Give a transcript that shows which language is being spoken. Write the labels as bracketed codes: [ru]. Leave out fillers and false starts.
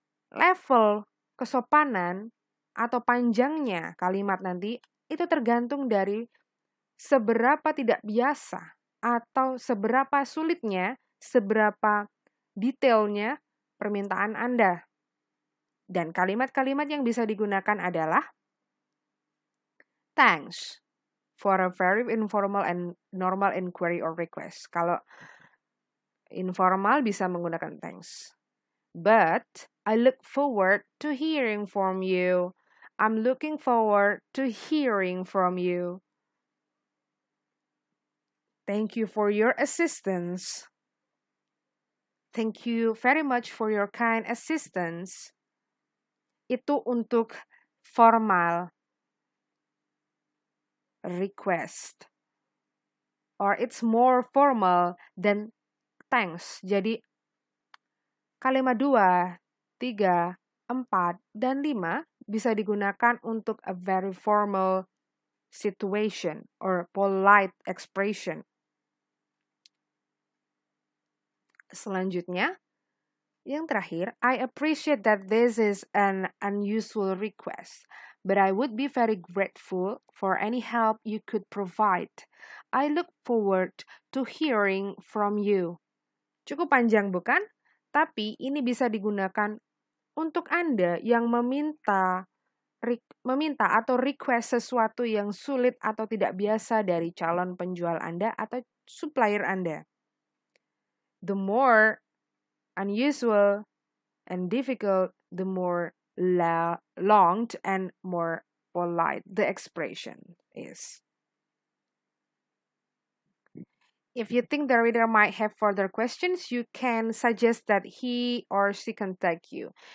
[id] Level kesopanan atau panjangnya kalimat nanti itu tergantung dari seberapa tidak biasa atau seberapa sulitnya, seberapa detailnya permintaan Anda. Dan kalimat-kalimat yang bisa digunakan adalah [en] thanks for a very informal and normal inquiry or request. [id] Kalau informal bisa menggunakan thanks. [en] But I look forward to hearing from you. I'm looking forward to hearing from you. Thank you for your assistance. Thank you very much for your kind assistance. [id] Itu untuk formal request. [en] Or it's more formal than thanks. [id] Jadi kalimat 2, 3, 4, dan 5 bisa digunakan untuk [en] a very formal situation or polite expression. [id] Selanjutnya, yang terakhir, [en] I appreciate that this is an unusual request, but I would be very grateful for any help you could provide. I look forward to hearing from you. [id] Cukup panjang bukan? Tapi ini bisa digunakan untuk Anda yang meminta atau request sesuatu yang sulit atau tidak biasa dari calon penjual Anda atau supplier Anda. [en] The more unusual and difficult, the more long and more polite the expression is. If you think the reader might have further questions, you can suggest that he or she contact you.